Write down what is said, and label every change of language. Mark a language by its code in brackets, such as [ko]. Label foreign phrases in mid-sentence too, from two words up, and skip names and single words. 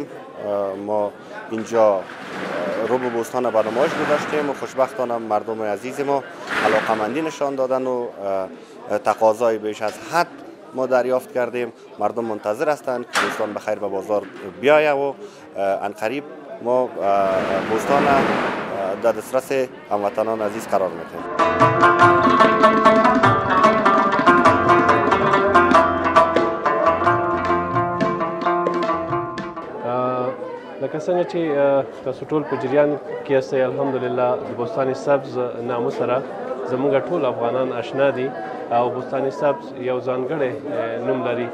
[fa] ما اینجا رو به بستان به نمایش گذاشتیم و خوشبختانه مردم عزیز ما علاقمندی نشان دادن و تقاضای بیش از حد ما دریافت کردیم. مردم منتظر هستند که بوستان بخیر به بازار بیایه و عنقریب ما بوستان در دسترس هموطنان عزیز قرار میدیم. [ps] لکه څنګه چې تاسو ټول په جریان کې یاستئ، الحمدلله د بوستان سبز نامه سره زموږ ټول افغانان آشنا دي او بوستان سبز یو ځانګړی نوم لري.